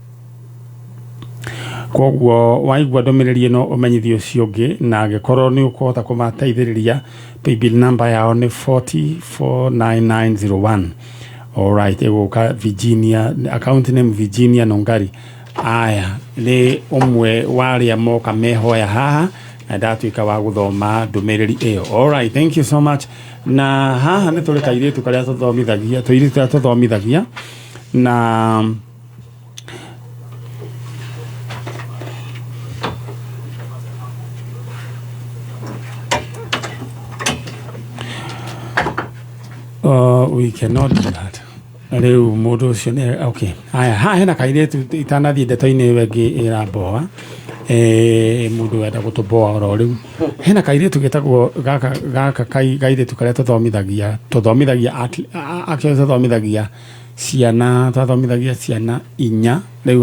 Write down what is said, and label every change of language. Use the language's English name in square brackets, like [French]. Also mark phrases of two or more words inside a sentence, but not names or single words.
[Kikuyu] Koguo waigua ndomereri no umenyithio cio ngi na agikorwo ni ukuhota kumateithiriria paybill number yao ni 449901. Alright, eguka Virginia, [English] account name [Kikuyu] Virginia Nongari. Aya ni umwe waria moka mehoya haha na ndatuika wa guthoma ndomereri iyo. [English] Alright, thank you so much. [Kikuyu] Na haha ni tuli kairetu karia tuthomithagia na [English] we cannot do that. [Kikuyu] Riu mundu ucio ni okay. Aya ha hena kairetu itanathie ndeto-ini wengi iramboa mundu wenda gutuboa oro riu hena kairetu gitagwo gaka kairetu karia tuthomithagia ciana inya riu